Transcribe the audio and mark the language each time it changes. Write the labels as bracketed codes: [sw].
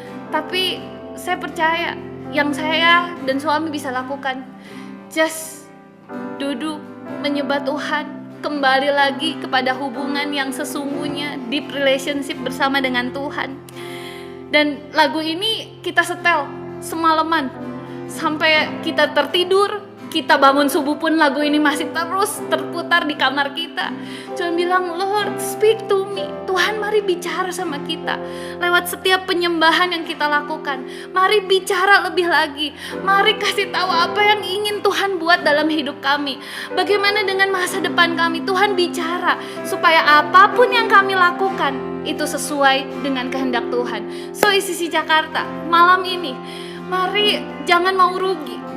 [id] Tapi saya percaya yang saya dan suami bisa lakukan, just duduk menyembah Tuhan, kembali lagi kepada hubungan yang sesungguhnya, [en] deep relationship [id] bersama dengan Tuhan. Dan lagu ini kita setel semalaman sampai kita tertidur, kita bangun subuh pun lagu ini masih terus terputar di kamar kita. Cuma bilang, [en] Lord speak to me. [id] Tuhan mari bicara sama kita lewat setiap penyembahan yang kita lakukan. Mari bicara lebih lagi. Mari kasih tahu apa yang ingin Tuhan buat dalam hidup kami. Bagaimana dengan masa depan kami. Tuhan bicara supaya apapun yang kami lakukan itu sesuai dengan kehendak Tuhan. So, ICC Jakarta malam ini, mari jangan mau rugi.